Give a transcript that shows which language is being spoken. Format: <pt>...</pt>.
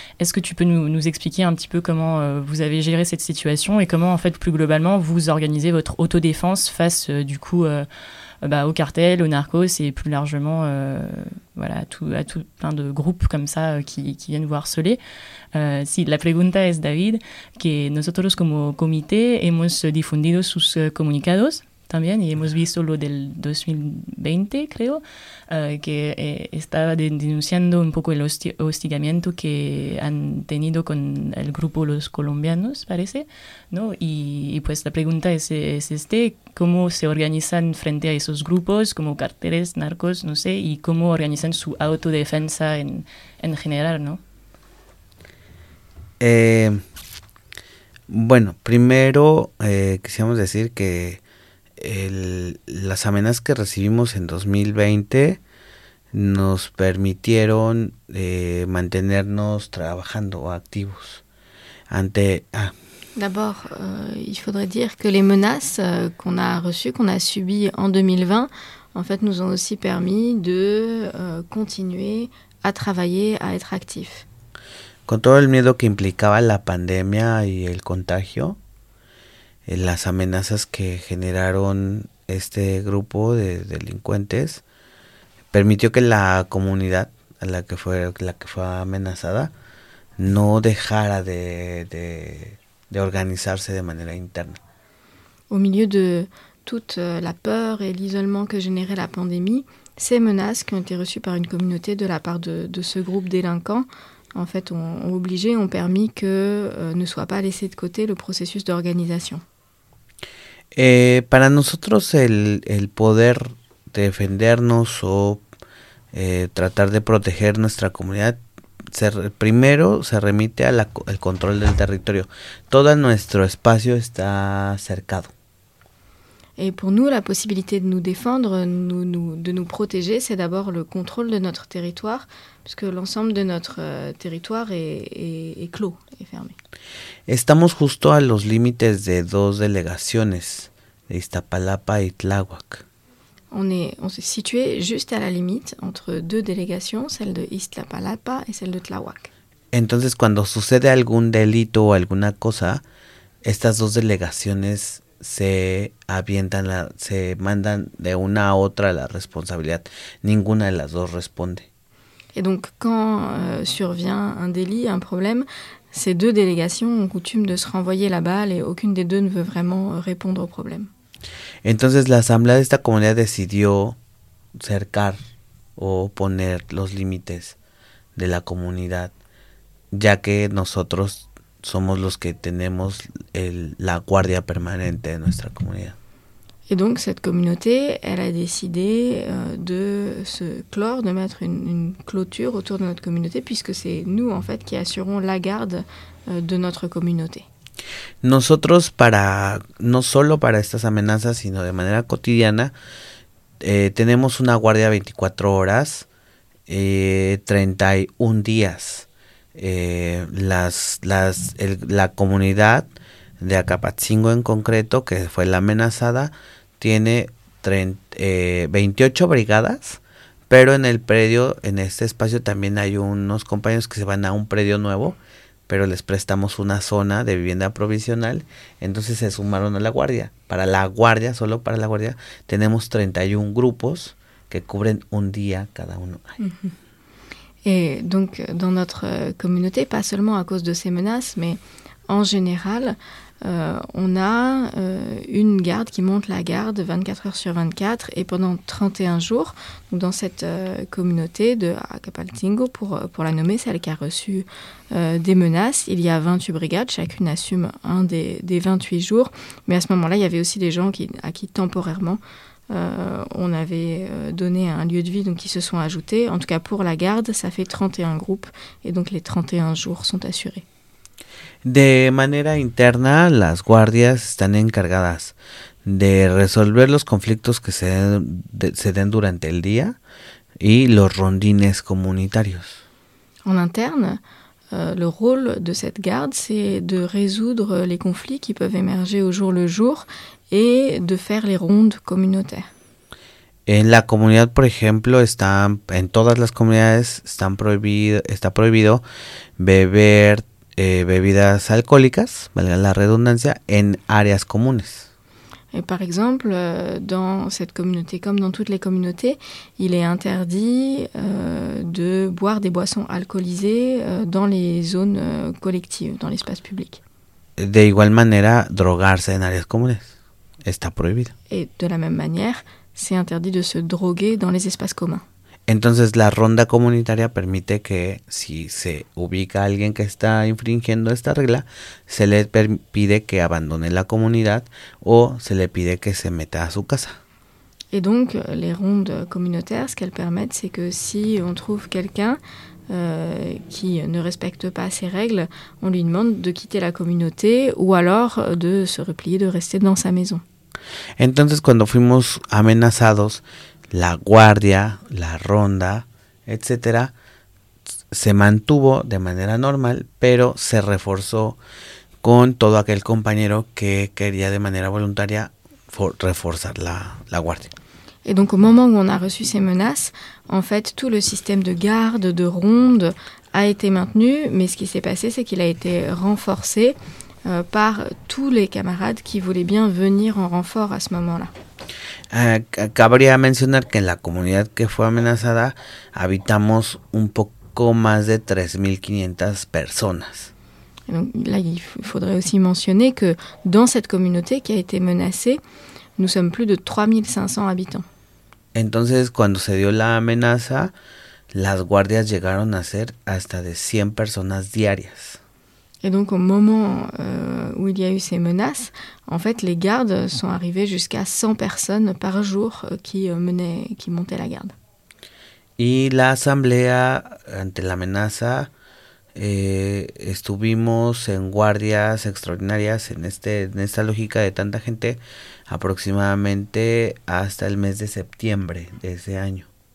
<fr>Est-ce que tu peux nous expliquer un petit peu comment vous avez géré cette situation et comment, en fait, plus globalement, vous organisez votre autodéfense face, du coup, aux cartels, aux narcos et plus largement à tout plein de groupes comme ça qui viennent vous harceler.</fr> <es>Sí, la pregunta es, David, que nosotros como comité hemos difundido sus comunicados también y hemos visto lo del 2020, creo, que estaba denunciando un poco el hostigamiento que han tenido con el grupo Los Colombianos, parece, ¿no? Y pues la pregunta es este, ¿cómo se organizan frente a esos grupos, como carteles, narcos, no sé, y cómo organizan su autodefensa en general, ¿no? Bueno, primero quisiéramos decir que las amenazas que recibimos en 2020 nos permitieron mantenernos trabajando activos ante...</es> <fr>D'abord, il faudrait dire que les menaces qu'on a reçues, qu'on a subies en 2020, en fait, nous ont aussi permis de continuer à travailler, à être actifs.</fr> <es>Con todo el miedo que implicaba la pandemia y el contagio, las amenazas que generaron este grupo de delincuentes, permitió que la comunidad a la que fue amenazada no dejara de organizarse de manera interna.</es> <fr>Au milieu de toute la peur et l'isolement que générait la pandémie, ces menaces qui ont été reçues par une communauté de la part de ce groupe délinquant, en fait, ont permis que ne soit pas laissé de côté le processus d'organisation.</fr> <es>Para nosotros el poder defendernos o tratar de proteger nuestra comunidad, primero se remite al control del territorio. Todo nuestro espacio está cercado.</es> <fr>Et pour nous, la possibilité de nous défendre, de nous protéger, c'est d'abord le contrôle de notre territoire, puisque l'ensemble de notre territoire est clos, est fermé.</fr> <es>Estamos justo a los límites de dos delegaciones, Iztapalapa y Tláhuac.</es> <fr>On se situe juste à la limite entre deux délégations, celle de Iztapalapa et celle de Tláhuac.</fr> <es>Entonces, cuando sucede algún delito o alguna cosa, estas dos delegaciones se mandan de una a otra la responsabilidad. Ninguna de las dos responde.</es> <fr>Et donc, quand survient un délit, un problème, ces deux délégations ont coutume de se renvoyer la balle et aucune des deux ne veut vraiment répondre au problème.</fr> <es>Entonces,</es> <fr>l'Assemblée de cette communauté a décidé de</fr> <es>cercar</es> <fr>ou de</fr> <es>poner</es> <fr>les limites de la communauté,</fr> <es>ya que nosotros somos los que tenemos la guardia permanente de nuestra comunidad.</es> <fr>Et donc cette communauté, elle a décidé de se clore, de mettre une clôture autour de notre communauté, puisque c'est nous en fait qui assurons la garde de notre communauté.</fr> <es>Nosotros para no solo para estas amenazas, sino de manera cotidiana, tenemos una guardia 24 horas, 31 días. La comunidad de Acapatzingo en concreto, que fue la amenazada, tiene 28 brigadas, pero en el predio, en este espacio, también hay unos compañeros que se van a un predio nuevo, pero les prestamos una zona de vivienda provisional, entonces se sumaron a la guardia. Para la guardia, solo para la guardia, tenemos 31 grupos que cubren un día cada uno.</es> <fr>Et donc, dans notre communauté, pas seulement à cause de ces menaces, mais en général, on a une garde qui monte la garde 24 heures sur 24 et pendant 31 jours. Donc dans cette communauté de Acapaltingo, pour la nommer, celle qui a reçu des menaces, il y a 28 brigades, chacune assume un des 28 jours. Mais à ce moment-là, il y avait aussi des gens à qui temporairement, on avait donné un lieu de vie, donc ils se sont ajoutés. En tout cas, pour la garde, ça fait 31 groupes, et donc les 31 jours sont assurés.</fr> <es>De manera interna, las guardias están encargadas de resolver los conflictos que se den durante el día y los rondines comunitarios.</es> <fr>En interne, le rôle de cette garde, c'est de résoudre les conflits qui peuvent émerger au jour le jour et de faire les rondes communautaires.</fr> <es>En la comunidad, por ejemplo, en todas las comunidades está prohibido beber bebidas alcohólicas, valga la redundancia, en áreas comunes.</es> <fr>Et par exemple, dans cette communauté, comme dans toutes les communautés, il est interdit de boire des boissons alcoolisées dans les zones collectives, dans l'espace public.</fr> <es>De igual manera, drogarse en áreas comunes. Está prohibido.</es> <fr>Et de la même manière, c'est interdit de se droguer dans les espaces communs.</fr> <es>Entonces, la ronda comunitaria permite que si se ubica alguien que está infringiendo esta regla, se le pide que abandone la comunidad o se le pide que se meta a su casa.</es> <fr>Et donc, les rondes communautaires, ce qu'elles permettent, c'est que si on trouve quelqu'un qui ne respecte pas ces règles, on lui demande de quitter la communauté ou alors de se replier, de rester dans sa maison.</fr> <es>Entonces, cuando fuimos amenazados, la guardia, la ronda, etcétera, se mantuvo de manera normal, pero se reforzó con todo aquel compañero que quería de manera voluntaria reforzar la guardia.</es> <fr>Et donc au moment où on a reçu ces menaces, en fait, tout le système de garde, de ronde a été maintenu, mais ce qui s'est passé, c'est qu'il a été renforcé par tous les camarades qui voulaient bien venir en renfort à ce moment-là.</fr> <es>Cabría mencionar que en la comunidad que fue amenazada habitamos un poco más de 3.500 personas.</es> <fr>Donc, là, il faudrait aussi mentionner que dans cette communauté qui a été menacée, nous sommes plus de 3.500 habitants.</fr> <es>Entonces, cuando se dio la amenaza, las guardias llegaron a ser hasta de 100 personas diarias.</es> <fr>Et donc au moment où il y a eu ces menaces, en fait, les gardes sont arrivés jusqu'à 100 personnes par jour qui montaient la garde.</fr> <es>Y la asamblea ante la amenaza estuvimos en guardias extraordinarias en esta lógica de tanta gente aproximadamente hasta el mes de septiembre de ese año.</es>